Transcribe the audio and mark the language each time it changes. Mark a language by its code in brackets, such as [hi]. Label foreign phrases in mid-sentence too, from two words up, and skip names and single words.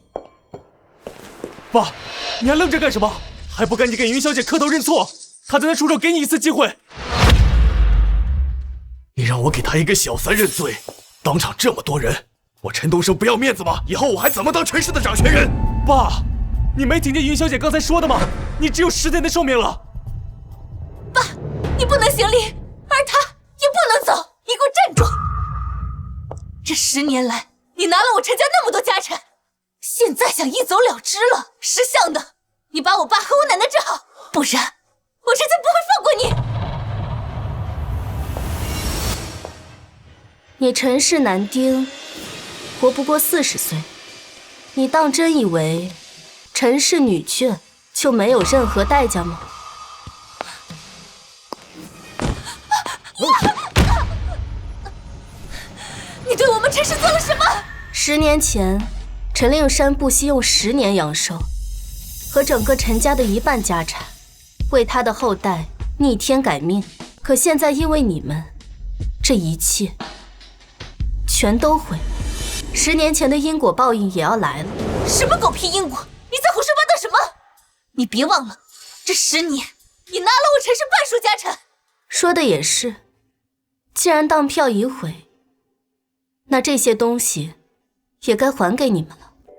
[zh] 爸，你還愣着幹什麼？還不趕緊給雲小姐磕頭認錯？她在那出手，給你一次機會。你讓我給她一個小三認罪，當場這麼多人，我陳東升不要面子嗎？以後我還怎麼當陳氏的掌權人？爸，你沒聽見雲小姐剛才說的嗎？你只有10年的壽命了。爸，你不能行禮，而他也不能走，你給我站住！這10年來，你拿了我陳家那麼多家產，現在想一走了之了？識相的，你把我爸和我奶奶治好，不然我陳家不會放過你。你陳氏男丁活不過40歲，你當真以為陳氏女眷就沒有任何代價嗎？你對我們陳氏做了什麼？10 年前，陳令山不惜用10年陽壽和整個陳家的1半家產，為他的後代逆天改命。可現在因為你們，這一切全都毀了。10年前的因果報應也要來了。什麼狗屁因果？你在胡說八道什麼？你別忘了，這10年你拿了我陳氏半數家產。說的也是，既然當票已毀，那這些東西也該還給你們了。